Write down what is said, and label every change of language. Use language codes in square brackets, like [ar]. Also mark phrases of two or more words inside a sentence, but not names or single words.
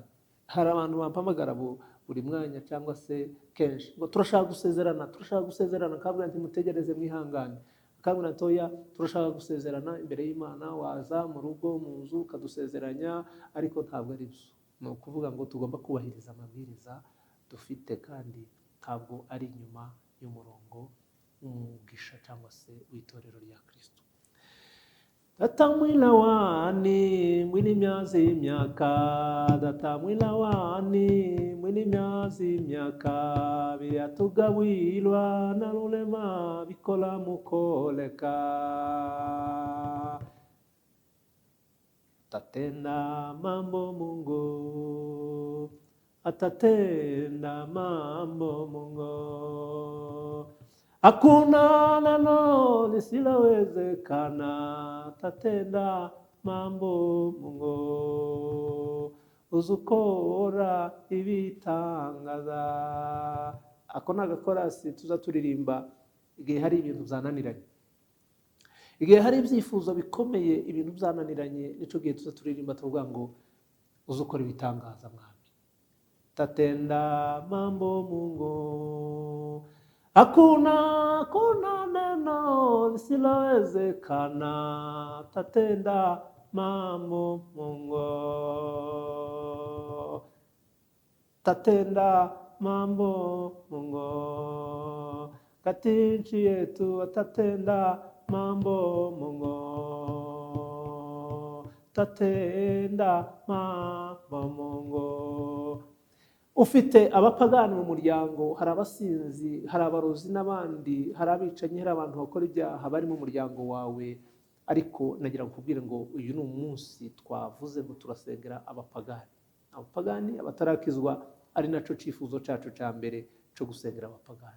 [rw] Hari abantu bampamagara buri mwanya cyangwa se kenshi ngo turashaka gusezerana, kabwa ntimutegereze mwihangane, kabwa ntoya turashaka gusezerana imbere y'Imana, waza mu rugo mu nzu ukadusezeranya, ariko ntabwo ari byo. Ni ukuvuga ngo tugomba kubahiriza amabwiriza dufite, kandi ntabwo ari inyuma y'umurongo w'umugisha cyangwa se w'itorero rya Kristo. Datamwila wani mwini myazi myaka, datamwila wani mwini myazi myaka, biatugawilwa na lulema bikola mukoleka. [sw] Tatenda mambo Mungu, atatenda mambo Mungu. Hakuna neno lisilowezekana, tatenda mambo Mungu. [rw] Uzukora ibitangaza. Ako ni agakorasi tuza turirimba igihe hari ibintu byananiranye, igihe hari ibyifuzo bikomeye, ibintu byananiranye, nico gihe tuza turirimba tuvuga ngo uzukora ibitangaza mwami. [sw] Tatenda mambo Mungu. Hakuna neno lisilowezekana, tatenda mambo Mungu. Tatenda mambo Mungu. Kati nchi yetu atatenda mambo Mungu. Tatenda mambo Mungu. [rw] Ufite abapagani mu muryango, hari abasinzi, hari abarozi n'abandi, hari abicanyi, hari abantu bakora ibyaha bari mu muryango wawe, ariko nagira nkubwire ngo uyu ni umunsi twavuze ngo turasengera abapagani, abatarakizwa, ari naco cifuzo cacu ca mbere cyo gusengera abapagani.